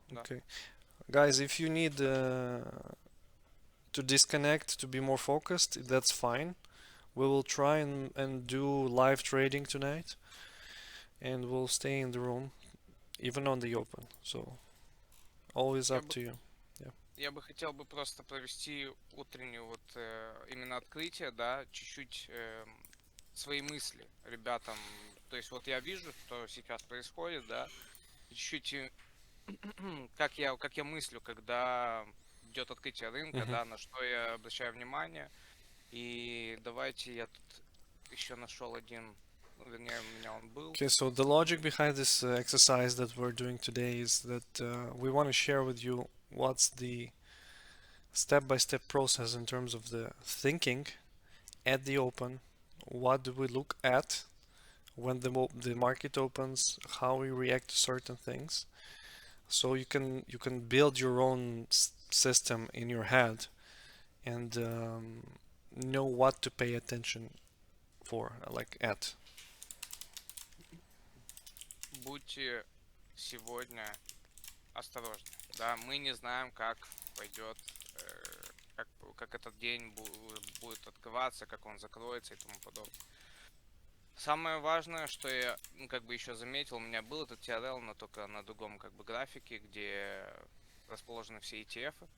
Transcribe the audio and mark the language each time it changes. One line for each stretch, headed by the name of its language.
English: Okay. Guys, if you need to disconnect to be more focused, that's fine. We will try and do live trading tonight, and we'll stay in the room, even on the open. So, always up to you.
Russian: Я бы хотел бы просто провести утреннюю вот именно открытие, да, чуть-чуть свои мысли ребятам. То есть вот я вижу, что сейчас происходит, да, и чуть-чуть как я мыслю, когда идет открытие рынка, да, на что я обращаю внимание. И давайте я тут еще нашел один, вернее, у меня он был.
English: Okay, so the logic behind this exercise that we're doing today is that we want to share with you what's the step-by-step process in terms of the thinking at the open. What do we look at when the market opens? How we react to certain things. So you can build your own system in your head and know what to pay attention for, like at.
Russian: Будьте сегодня осторожны. Да, мы не знаем, как пойдет, как этот день будет открываться, как он закроется и тому подобное. Самое важное, что я как бы еще заметил, у меня был этот TRL, но только на другом как бы графике, где расположены все ETF.